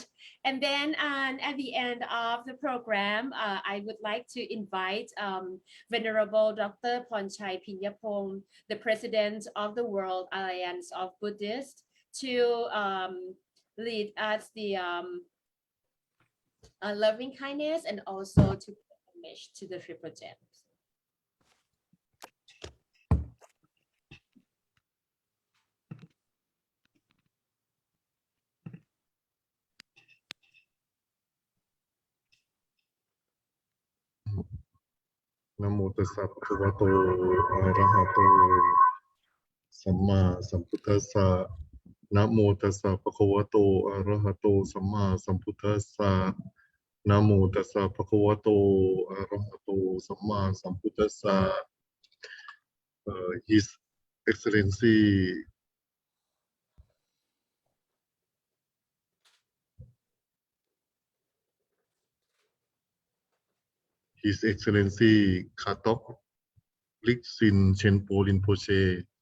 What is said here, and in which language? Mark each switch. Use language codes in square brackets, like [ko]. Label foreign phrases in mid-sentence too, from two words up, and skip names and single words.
[en] And then at the end of the program, I would like to invite Venerable Dr. Ponchai Pinyapong, the President of the World Alliance of Buddhists, to lead us the loving kindness and also to give a message to the Triple Gems. [pi] Namo tassa bhagavato arahato samma sambuddhassa. Namo tassa bhagavato arahato samma sambuddhassa. Namo tassa bhagavato arahato samma sambuddhassa. [en] His Excellency His Excellency Khatok Rin Chenpo Rinpoche.